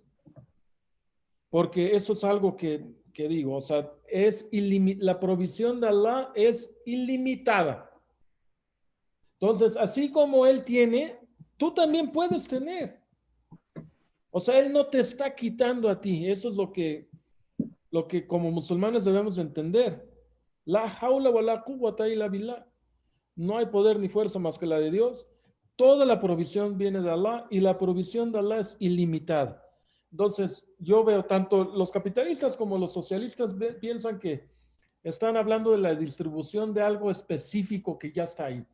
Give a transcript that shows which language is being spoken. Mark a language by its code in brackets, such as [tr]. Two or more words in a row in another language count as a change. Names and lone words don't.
[es] Porque eso es algo que digo, o sea, la provisión de Allah es ilimitada. Entonces, así como él tiene, tú también puedes tener. O sea, él no te está quitando a ti. Eso es lo que como musulmanes debemos entender. [ar] لا حول ولا قوة إلا بالله. [es] No hay poder ni fuerza más que la de Dios. Toda la provisión viene de Allah y la provisión de Allah es ilimitada. Entonces, yo veo tanto los capitalistas como los socialistas piensan que están hablando de la distribución de algo específico que ya está ahí.